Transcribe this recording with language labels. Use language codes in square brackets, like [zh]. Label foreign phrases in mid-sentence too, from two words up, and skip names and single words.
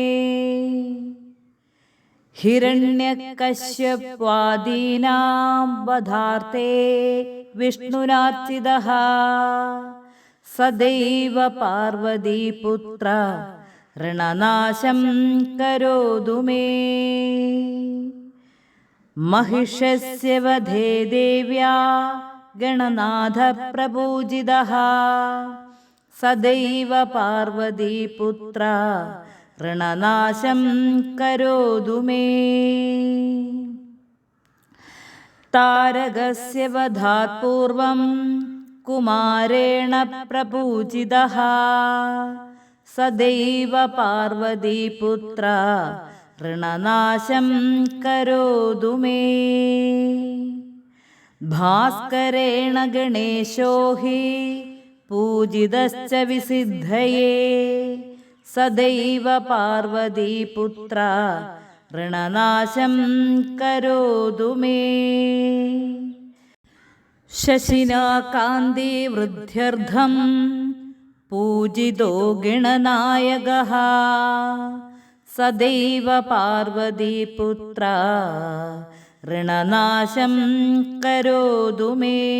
[sa] ഹിരണ്യകശ്യപ്വാദീനാം വധാർത്തേ വിഷ്ണുനാർച്ചിതഃ സദൈവ പാർവതീപുത്ര ഋണനാശം കരോതു മേ. महिषस्य वधे देव्या गणनाथ प्रपूजितः सदैव पार्वतीपुत्र ऋणनाशं करोतु मे। तारकस्य वधात् पूर्वं कुमारेण प्रपूजितः सदैव पार्वतीपुत्र ऋणनाशं करोतु मे। भास्करेण गणेशो हि പൂജിതശ്ച വിസിദ്ധയേ സദൈവ പാർവതീപുത്ര ഋണനാശം കരോതു മേ. ശശിനാകാന്തി വൃദ്ധ്യർത്ഥം പൂജിതോ ഗണനായകഃ സദൈവ പാർവതീപുത്ര ഋണനാശം കരോതു മേ.